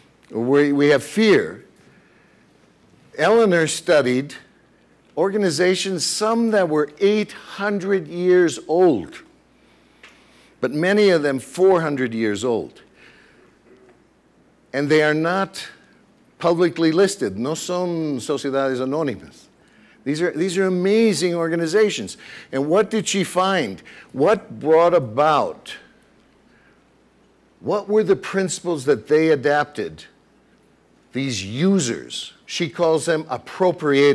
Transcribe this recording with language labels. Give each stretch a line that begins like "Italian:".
English: We have fear. Eleanor studied organizations, some that were 800 years old, but many of them 400 years old. And they are not publicly listed.
Spanish: No son sociedades anónimas.
English: These are amazing organizations. And what did she find? What brought about? What were the principles that they adapted? These users, she calls them appropriators.